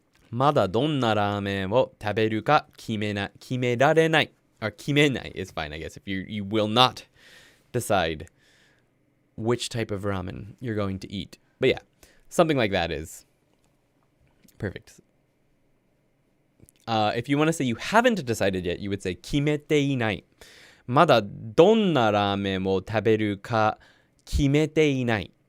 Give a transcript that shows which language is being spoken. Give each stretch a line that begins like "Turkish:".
Japanese: まだどんなラーメンを食べるか決められない.
English: Or
Japanese: 決めない
English: is fine, I guess. If you will not decide which type of ramen you're going to eat. But yeah, something like that is perfect. If you want to say you haven't decided yet, you would say
Japanese: 決めていない。まだどんなラーメンを食べるか決めていない。